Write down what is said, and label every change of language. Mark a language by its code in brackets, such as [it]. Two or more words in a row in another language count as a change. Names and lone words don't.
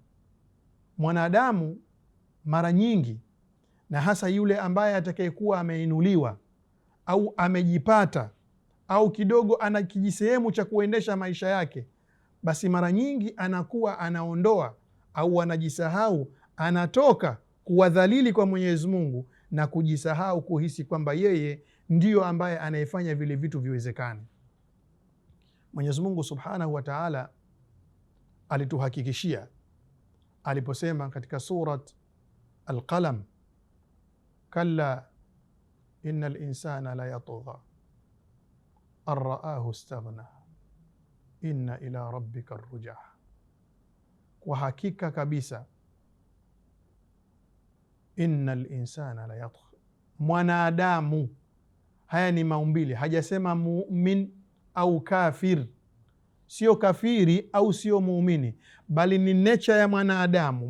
[sw] Mwanadamu mara nyingi, na hasa yule ambaye atakayekuwa ameinuliwa au amejipata au kidogo ana kijisehemu cha kuendesha maisha yake, basi mara nyingi anakuwa anaondoa au anajisahau, anatoka kuwadhalili kwa Mwenyezi Mungu na kujisahau kuhisi kwamba yeye ndiyo ambaye anayefanya vile vitu viwezekane. Mwenyezi Mungu [ar] سبحانه وتعالى [sw] alituhakikishia aliposema katika surat Al-Qalam, [ar] كلا إن الإنسان ليطغى أن رآه استغنى إن إلى ربك الرجعى. [sw] Kwa hakika kabisa, [ar] إن الإنسان ليطغى, [sw] mwanadamu. Haya ni maumbile, hajasema mu'min au kafir, sio kafiri au sio muumini, bali ni nature ya mwanadamu.